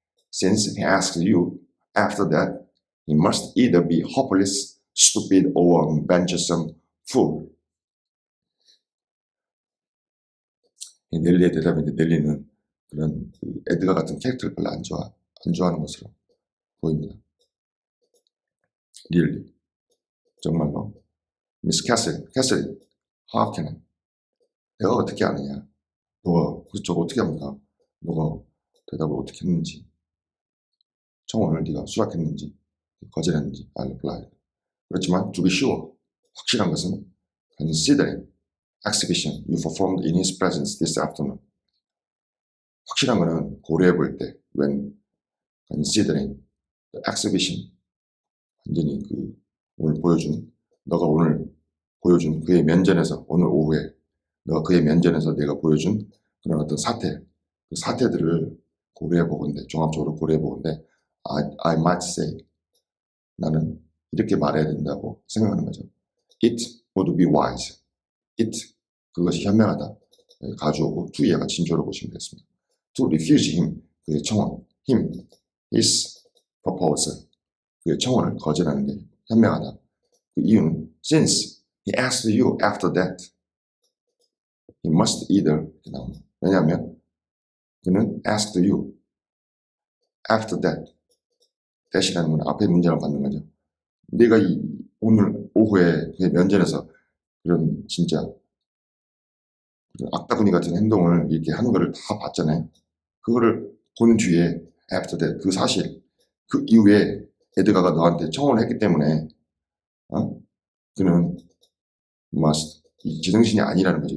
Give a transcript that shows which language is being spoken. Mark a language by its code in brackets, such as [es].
[en] Since he asked you after that, he must either be hopeless, stupid, or venturesome fool. [ko] 넬리의 대답인데 넬리는 그런 에드가 같은 캐릭터를 별로 안 좋아하는 것으로 보입니다. [en] really [ko] 정말로 [en] Miss Cassidy, how can I? [ko] 내가 어떻게 아느냐? 너가 저거 어떻게 합니까? 너가 대답을 어떻게 했는지 청혼을 네가 수락했는지 거절했는지 [en] I replied. [ko] 그렇지만 [en] to be sure [ko] 확실한 것은 [en] considering exhibition you performed in his presence this afternoon. [ko] 확실한 것은 고려해 볼 때 [en] when considering the exhibition [ko] 완전히 너가 오늘 보여준 그의 면전에서 오늘 오후에 너가 그의 면전에서 내가 보여준 그런 어떤 그 사태들을 고려해 보건대 종합적으로 고려해 보건대 [en] I might say [ko] 나는 이렇게 말해야 된다고 생각하는 거죠. [en] It would be wise. It [ko] 그것이 현명하다. 가주어고 to 얘가 진조로 보시면 되겠습니다. [en] To refuse him [ko] 그의 청혼 his proposal 그의 청혼을 거절하는 게 현명하다. 그 이유는 [en] since he asked you after that he must either [ko] 왜냐하면 그는 [en] asked you after that [ko] 대신하는 건 앞에 문제를 받는 거죠. 내가 오늘 오후에 면전에서 그런 진짜 그런 악다구니 같은 행동을 이렇게 하는 거를 다 봤잖아요. 그거를 본 뒤에 after that 그 사실 그 이후에 에드가가 너한테 청혼을 했기 때문에 그는 제정신이 아니라는 거죠.